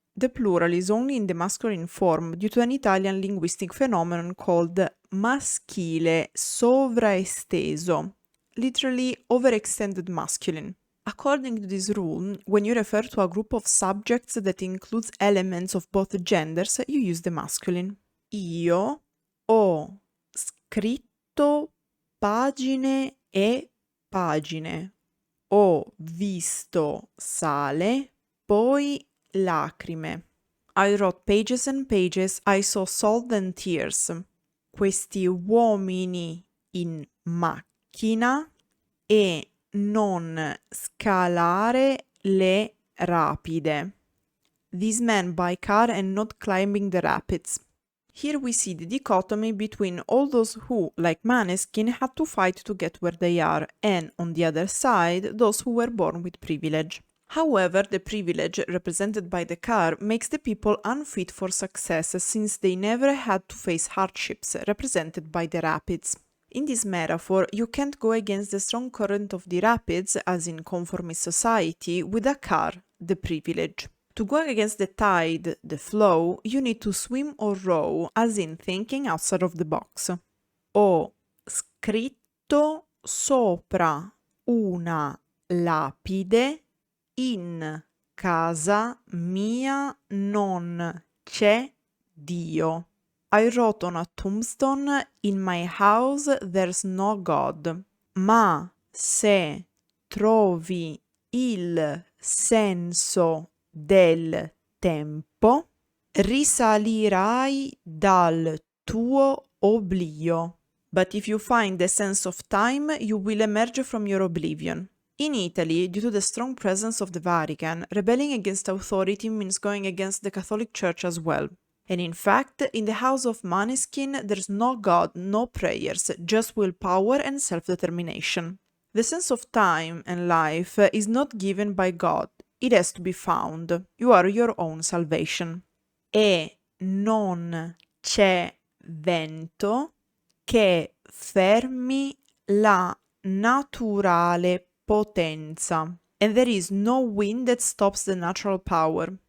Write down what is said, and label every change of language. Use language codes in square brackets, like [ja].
[en] The plural is only in the masculine form due to an Italian linguistic phenomenon called maschile sovraesteso, literally overextended masculine. According to this rule, when you refer to a group of subjects that includes elements of both genders, you use the masculine. [it] Io ho scritto pagine e pagine. Ho visto sale, poi lacrime. [en] I wrote pages and pages, I saw salt and tears. [it] Questi uomini in macchina e non scalare le rapide. [en] These men by car and not climbing the rapids. Here we see the dichotomy between all those who, like Måneskin, had to fight to get where they are, and, on the other side, those who were born with privilege. However, the privilege represented by the car makes the people unfit for success since they never had to face hardships represented by the rapids. In this metaphor, you can't go against the strong current of the rapids, as in conformist society, with a car, the privilege. To go against the tide, the flow, you need to swim or row, as in thinking outside of the box. [it] Ho scritto sopra una lapide. In casa mia non c'è Dio. [en] I wrote on a tombstone, in my house there's no God. [it] ma se trovi il senso del tempo, risalirai dal tuo oblio. [en] But if you find the sense of time, you will emerge from your oblivion. In Italy, due to the strong presence of the Vatican, rebelling against authority means going against the Catholic Church as well. And in fact, in the house of Måneskin, there's no God, no prayers, just willpower and self-determination. The sense of time and life is not given by God, it has to be found. You are your own salvation. [it] E non c'è vento che fermi la naturale potenza. [en] And there is no wind that stops the natural power.